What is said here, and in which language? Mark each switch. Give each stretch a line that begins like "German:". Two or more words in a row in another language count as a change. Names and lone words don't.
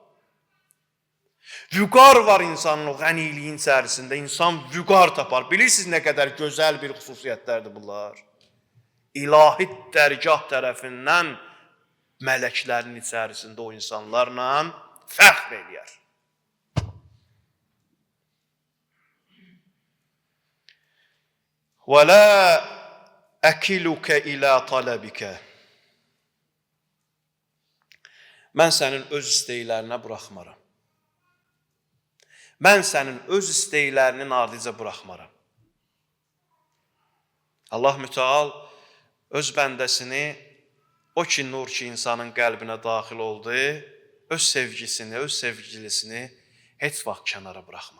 Azerbaijani: Vüqar var insanın o qəniliyin içərisində, insan vüqar tapar. Bilirsiniz nə qədər gözəl bir xüsusiyyətlərdir bunlar? İlahi dərgah tərəfindən mələklərin içərisində o insanlarla fəxr eləyər.
Arabic: وَلَا أَكِلُكَ إِلَى طَلَبِكَ.
Azerbaijani: Mən sənin öz istəklərinə buraxmaram. Mən sənin öz istəklərinin ardıca buraxmaram. Allah müteal öz bəndəsini, o ki nur ki insanın qəlbinə daxil oldu, öz sevgisini, öz sevgilisini heç vaxt kənara buraxmaz.